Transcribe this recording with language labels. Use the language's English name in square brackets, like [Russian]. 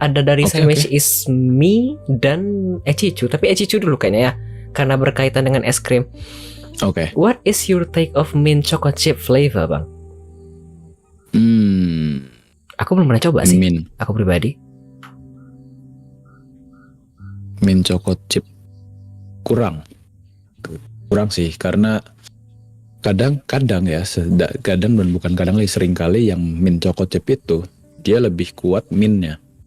[Indonesian] Ada dari Sandwich is Me dan Echichu. Tapi Echichu dulu kayaknya ya, karena berkaitan dengan es krim. Oke. [English] What is your take of mint choco chip flavor, Bang? [Indonesian] Aku belum pernah coba sih. Aku pribadi. Mint choco chip kurang sih, karena kadang ya, kadang dan bukan kadang lagi, sering kali yang mint choco chip itu dia lebih kuat mintnya.